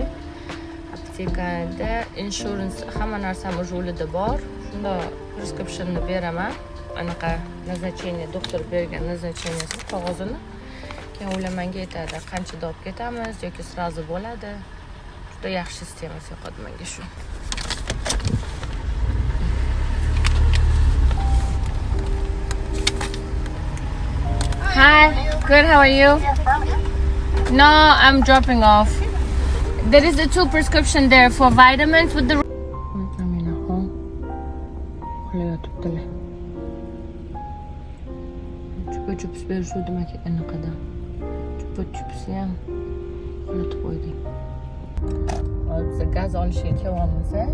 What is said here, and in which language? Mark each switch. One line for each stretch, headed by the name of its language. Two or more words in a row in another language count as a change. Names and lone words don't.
Uzbek: Aptekada insurance hamma narsa o'zida bor. Shunda prescriptionni beraman. Anaqa назначение, doktor bergan назначениesi qog'ozini. Keyin ular menga aytadi, qanchada olib ketamiz yoki srazu bo'ladi. Juda yaxshi sistemasi yoqadi menga shu.
English: Hi, good, how are you? No, I'm dropping off. There is the 2 prescription there for vitamins with the...
Uzbek: Chupa-chups berishuvdim aka anaqada. Chupa-chupsni ham unutib qo'ydik. Hozir biz gaz olishga kelyapmiz.